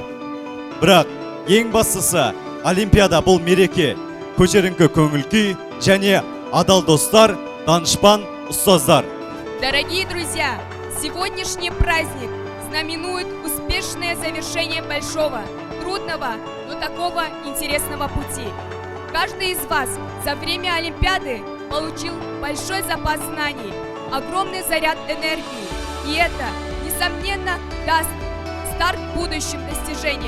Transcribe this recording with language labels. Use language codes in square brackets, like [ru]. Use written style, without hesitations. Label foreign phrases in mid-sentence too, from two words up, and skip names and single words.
[kk] Бірақ ең бастысы Олимпиада бұл мереке, көтеріңкі көңіл-күй және адал достар, данышпан, ұстаздар. [ru] Дорогие друзья, сегодняшний праздник знаменует успешное завершение большого, трудного, но такого интересного пути. Каждый из вас за время Олимпиады получил большой запас знаний, огромный заряд энергии, и это, несомненно, даст старт будущим достижениям.